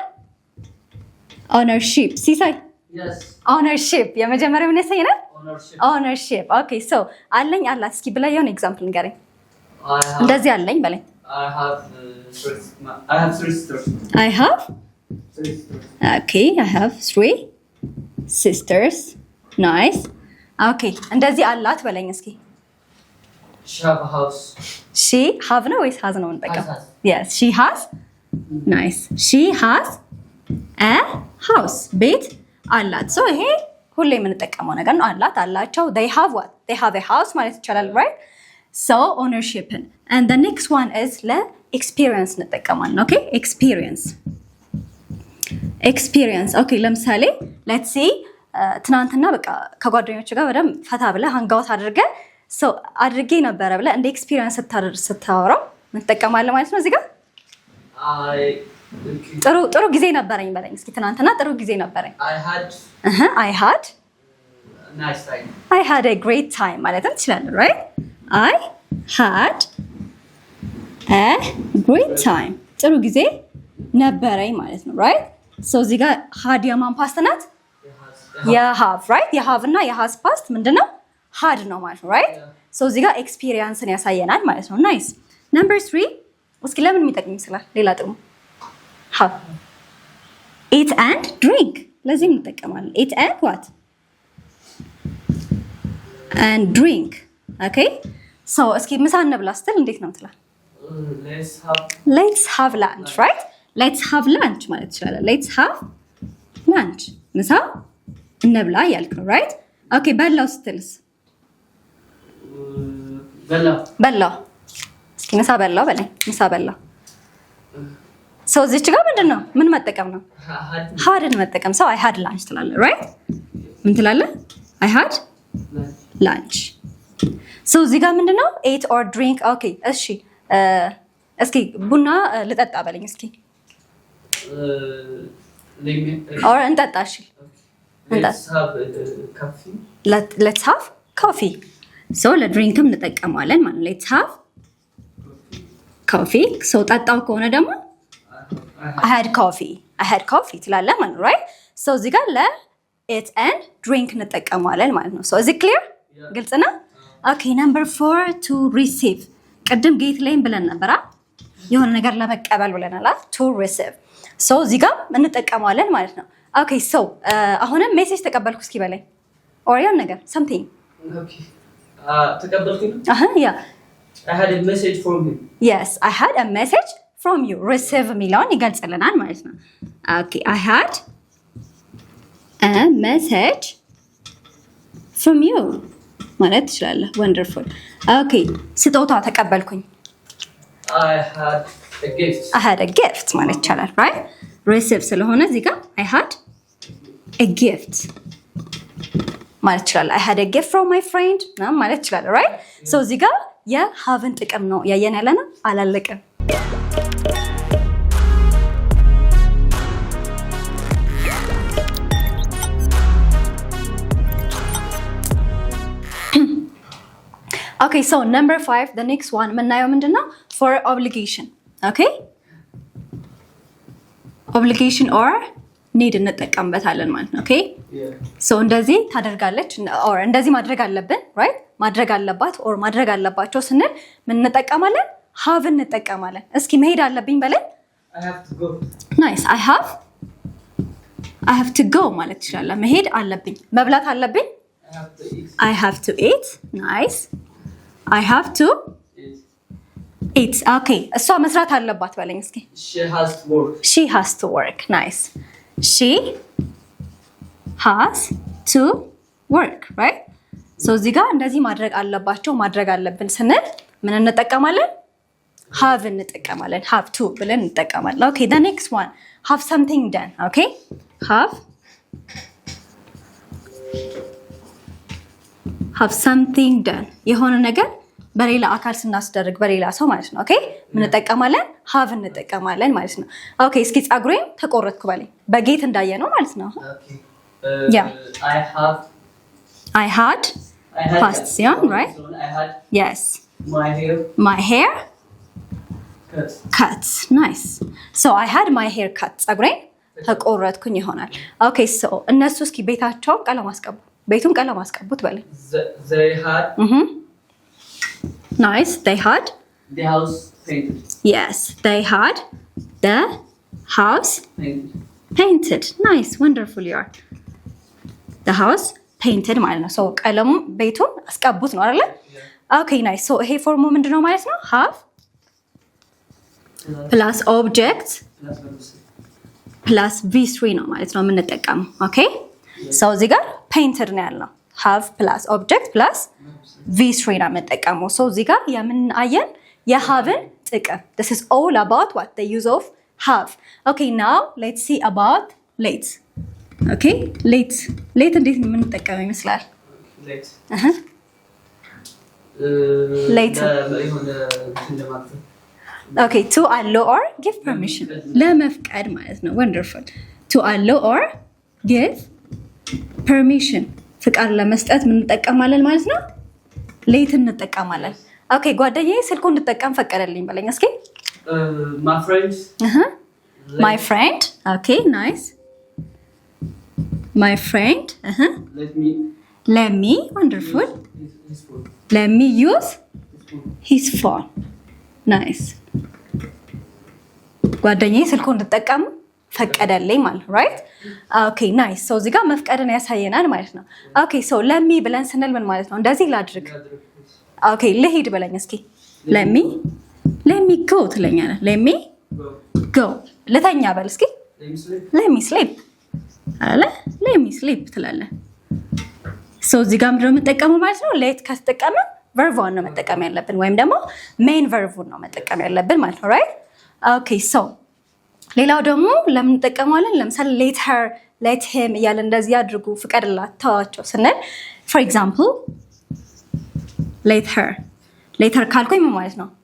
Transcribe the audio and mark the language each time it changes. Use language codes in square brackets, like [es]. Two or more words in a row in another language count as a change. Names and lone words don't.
[en] ownership ሲሳይ Yes. [am] ownership የመጀመሪያው ምን ያሳየናል? [en] Ownership. okay so [am] አለኝ አላት እስኪ ብላ የሆነ ኤግዛምፕል ንገረኝ። እንደዚህ አለኝ በለኝ። [en] I have 3 sisters. I have 3 sisters. okay I have 3 sisters. nice okay [am] እንደዚህ አላት በለኝ እስኪ። [en] She have a house. she have [am] ነው ወይስ has ነው እንጠቀም? [en] Has. yes she has. nice she has a house [am] ቤት አላት። so ይሄ ሁሌ የምንጠቀመው ነገር ነው። አላት አላቸው [en] they have what they have a house [am] ማለት ይቻላል [en] right? so ownership and the next one is [am] ለኤክስፒሪየንስ እንጠቀማለን። [en] okay experience okay [am] ለምሳሌ [en] let's see [am] ትናንትና በቃ ከጓደኞች ጋር በደንብ ፈታ ብለህ ሃንጋውት አድርገህ so አድርጌ ነበረ ብለህ እንደ ኤክስፒሪየንስ ስታወራው እንጠቀማለን ማለት ነው። እዚህ ጋር ጥሩ ጊዜ ነበረኝ በለኝ እስኪ። ትናንትና ጥሩ ጊዜ ነበረኝ። [en] I had nice time. I had a great time [am] ማለትም ትችላለህ [en] right? I had a great time [am] ጥሩ ጊዜ ነበረኝ ማለት ነው [en] right? [am] so እዚህ ጋር had የማን ፓስት ናት? የሃቭ right? የሃቭ እና የሃዝ ፓስት ምንድነው? had ነው ማለት ነው right? so እዚህ ጋር ኤክስፒሪየንስን ያሳየናል ማለት ነው። [en] nice number 3 [am] እስኪ ለምን የሚጠቅም ይመስላል? ሌላ ጥቅሙ [en] have eat and drink [am] ለዚህ እንጠቀማለን። [en] eat and what and drink okay so [am] እስኪ ምሳ እንብላ ስትል እንዴት ነው ትላለህ? [en] let's have lunch right? let's have lunch [am] ማለት ይችላል። [en] let's have lunch [am] ምሳ እንብላ እያልክ ነው ራይት? ኦኬ በላው ስትልስ? በላው እስኪ ምሳ በላው በለኝ። ምሳ በላው ሰው እዚች ጋር ምንድን ነው ምን መጠቀም ነው? ሃድን መጠቀም። ሰው [en] I had lunch [am] ትላለህ ራይት? ምን ትላለህ? [en] I had lunch። [am] ሰው እዚህ ጋር ምንድን ነው [en] eat or drink። [am] ኦኬ እሺ እስኪ ቡና ልጠጣ በለኝ እስኪ። ኦር እንጠጣ። እሺ [en] let's have coffee. [am] So ለድሪንክም እንጠቀማለን ማለት [en] let's have coffee. [am] So ጠጣው ከሆነ ደግሞ [en] I had coffee [am] ትላለህ ማለት ነው right? So እዚህ ጋር ለ [en] eat and drink [am] እንጠቀማለን ማለት ነው። [en] So is it clear? [am] ግልጽ ነው? [en] Okay, number 4 to receive. [am] ቅድም ጌት ላይም ብለን ነበር የሆነ ነገር ለመቀበል ብለናል [en] to receive. [am] So እዚህ ጋር እንጠቀማለን ማለት ነው። [en] Okay, so [am] አሁንም ሜሴጅ ተቀበልኩ እስኪ በለኝ or የሆነ ነገር something. Okay. ተቀበልኩኝ? [en] Yeah. I had a message from him. Yes, I had a message from you. [am] Receive የሚለውን ይገልጽልናል ማለት ነው። [en] Okay, I had a message from you [am] ማለት ትችላለህ። Wonderful. Okay, ስጦታ ተቀበልኩኝ። [en] I had a gift [am] ማለት ይቻላል [en] right? Receive [am] ስለሆነ እዚህ ጋር [en] I had a gift [am] ማለት ይችላል። [en] I had a gift from my friend [am] ማለት ይችላል [en] right? [am] So እዚህ ጋር የሀቭን ጥቅም ነው ያየን ያለና አላለቀም። [en] Okay, so number 5, the next one [am] ምናየው ምንድነው? [en] For obligation. Okay? Obligation or need [am] እንጠቀምበታለን ማለት ነው። [en] Okay? Yeah. [am] So እንደዚህ ታደርጋለች or እንደዚህ ማድረግ አለብን, right? ማድረግ አለባት or ማድረግ አለባቸው ስንል ምን እንጠቀማለን? have እንጠቀማለን። እስኪ መሄድ አለብኝ በለን። [en] I have to go. Nice. I have to go ማለት ይችላል። [am] መሄድ አለብኝ። መብላት አለብኝ። [en] I have to eat. I have to eat. Nice. I have to eat. Okay. [am] እሷ መስራት አለባት በለኝ እስኪ። [en] She has to work. She has to work. Nice. She has to work, right? [am] So እዚህ ጋር እንደዚህ ማድረግ አለባቸው ማድረግ አለብን ስንል ምን እንጠቀማለን? have እንጠቀማለን። [en] have to [am] ብለን እንጠቀማለን። [en] Okay, the next one. Have something done. Okay? have something done. [am] የሆነ ነገር በሌላ አካል ስናስደርግ በሌላ ሰው ማለት ነው። ኦኬ ምን እንጠቀማለን? have እንጠቀማለን ማለት ነው። ኦኬ እስኪ ጸጉሬን ተቆረጥኩ በለኝ። በጌት እንዳየ ነው ማለት ነው። [en] Okay. Yeah. I had past ሲሆን right? I had Yes. my hair cut. Nice. So I had my hair cut. [am] ጸጉሬን ተቆረጥኩኝ ይሆናል። ኦኬ ሶ እነሱ እስኪ ቤታቸውን ቀለም አስቀቡ። ቤቱን ቀለም አስቀቡት በለኝ። [en] They had Nice. They had the house painted. Yes, they had the house Painted. painted. Nice. Wonderful you are. The house painted [am] ማለት ነው። ሶ ቀለሙ ቤቱን አስቀቡት ነው አይደል? ኦኬ ናይስ። ሶ ይሄ ፎርሙ ምንድነው ማለት ነው? [en] have plus object plus v3 [am] ነው ማለት ነው የምንጠቀመው። ኦኬ ሶ እዚህ ጋር painted ነው ያልነው። [en] have plus object plus v3 [am] ነው የምንጠቀመው። ሶ እዚህ ጋር የምን አየን? [en] የhaveን ጥቅም። This is all about what the use of have. Okay, now let's see about late. Okay, late እንዴት ነው የምንጠቀመው ይመስላል? Late. Late. Okay, to allow or give permission. [am] ለመፍቀድ ማለት ነው። Wonderful. [en] To allow or give permission. [am] ፍቃድ ለመስጠት ምን እንጠቀማለን ማለት ነው? late እንጠቀማለን። ኦኬ ጓደኛዬ ስልኩን እንድጠቀም ፈቀደልኝ በለኝ እስኪ። [en] My friend. My friend. Okay, nice. My friend. Let me. Wonderful. His phone. Let me use his phone. Nice. [am] ጓደኛዬ ስልኩን እንድጠቀም ፈቀደልኝ ማለት ነው right? [en] Okay, nice. [am] So እዚህ ጋር መፍቀድን ያሳየናል ማለት ነው። [en] Okay, so let me [am] ብለን ስንል ምን ማለት ነው? እንደዚህ ላድርግ። Okay, ልሂድ በለኝ እስኪ። [en] let me go [am] ትለኛለህ። [en] let me go. [am] ልተኛ በል እስኪ። [en] let me sleep. [am] አለ [en] let me sleep [am] ትላለህ። ሶ እዚህ ጋር ምንድነው የምጠቀመው ማለት ነው? ሌት ከተጠቀመ ቨርቡን ነው መጠቀም ያለብን ወይም ደግሞ ሜን ቨርቡን ነው መጠቀም ያለብን ማለት ነው። [en] right okay። [am] ሶ ሌላው ደግሞ ለምን እንጠቀማለን? ለምሳሌ [en] let her let him [am] እያለ እንደዚህ አድርጉ ፍቀድላት ተዋቸው ስንል [en] for example let her [am] ካልኩኝ ምን ማለት ነው?